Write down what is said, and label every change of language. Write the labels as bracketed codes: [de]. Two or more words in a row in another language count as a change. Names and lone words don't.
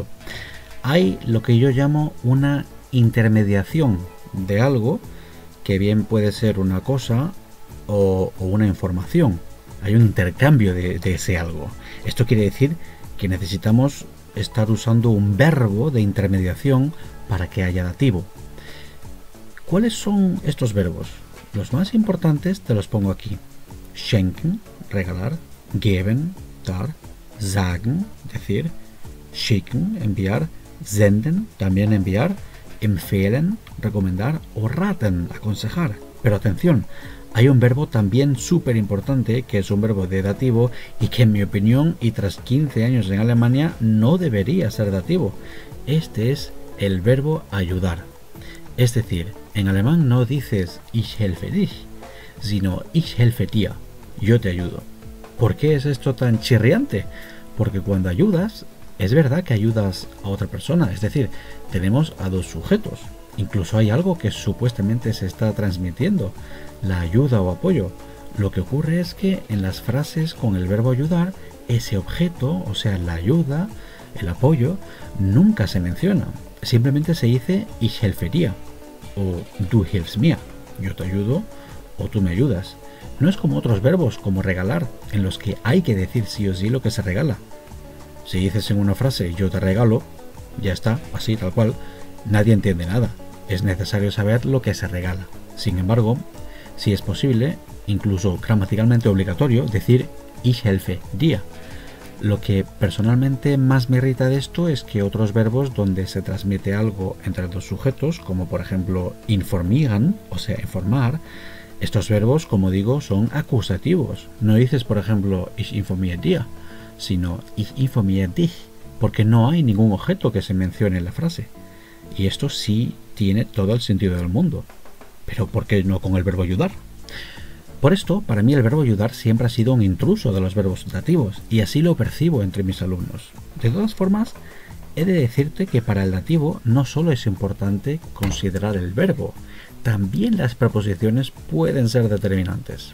[es] Hay lo que yo llamo una intermediación de algo, que bien puede ser una cosa o una información. Hay un intercambio de ese algo. Esto quiere decir que necesitamos estar usando un verbo de intermediación para que haya dativo. ¿Cuáles son estos verbos? Los más importantes te los pongo aquí. [de] Schenken, regalar, geben, dar, sagen, [es] decir, schicken, enviar, senden, también enviar, empfehlen, recomendar o raten, aconsejar. Pero atención, hay un verbo también súper importante que es un verbo de dativo y que en mi opinión y tras 15 años en Alemania no debería ser dativo. Este es el verbo ayudar. Es decir, en alemán no dices [de] ich helfe dich, [es] sino [de] ich helfe dir, [es] yo te ayudo. ¿Por qué es esto tan chirriante? Porque cuando ayudas, es verdad que ayudas a otra persona, es decir, tenemos a dos sujetos. Incluso hay algo que supuestamente se está transmitiendo, la ayuda o apoyo. Lo que ocurre es que en las frases con el verbo ayudar, ese objeto, o sea, la ayuda, el apoyo, nunca se menciona. Simplemente se dice [de] ich helfe dir [es] o [de] du hilfst mir, [es] yo te ayudo o tú me ayudas. No es como otros verbos como regalar, en los que hay que decir sí o sí lo que se regala. Si dices en una frase yo te regalo, ya está, así tal cual, nadie entiende nada. Es necesario saber lo que se regala. Sin embargo, si es posible, incluso gramaticalmente obligatorio, decir [de] ich helfe dir. [es] Lo que personalmente más me irrita de esto es que otros verbos donde se transmite algo entre dos sujetos, como por ejemplo informieren, o sea, informar, estos verbos, como digo, son acusativos. No dices, por ejemplo, [de] ich informiere dir, sino ich informiere dich, [es] porque no hay ningún objeto que se mencione en la frase. Y esto sí tiene todo el sentido del mundo. Pero ¿por qué no con el verbo ayudar? Por esto, para mí el verbo ayudar siempre ha sido un intruso de los verbos dativos, y así lo percibo entre mis alumnos. De todas formas, he de decirte que para el dativo no solo es importante considerar el verbo, también las preposiciones pueden ser determinantes.